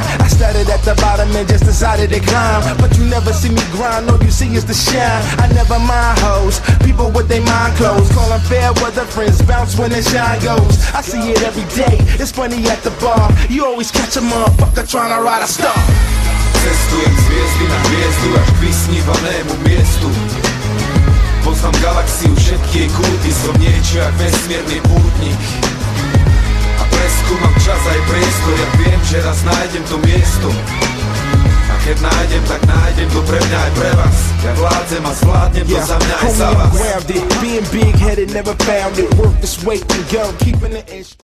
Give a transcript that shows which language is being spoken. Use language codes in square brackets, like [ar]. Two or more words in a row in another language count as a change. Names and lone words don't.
[en] I started at the bottom and just decided to climb. But you never see me grind, all you see is the shine. I never mind hoes, people with their mind closed. Call them fair weather friends, bounce when the shine goes. I see it every day, it's funny at the bar. You always catch a motherfucker trying to ride a star. [sk] Cestujem z hviezdy na hviezdu až k vysnívanému miestu. Poznám galaxiu, všetky jej kúty, som niečo jak vesmírny pútnik. A preskúmam čas aj priestor, ja viem, že raz nájdem to miesto. A keď nájdem, tak nájdem to pre mňa aj pre vás. Ja vládzem a zvládnem to za mňa aj za [en] homie, I'm [sk] vás. [en] grounded. Being big-headed, never found it. Work this weight and go, keeping it in.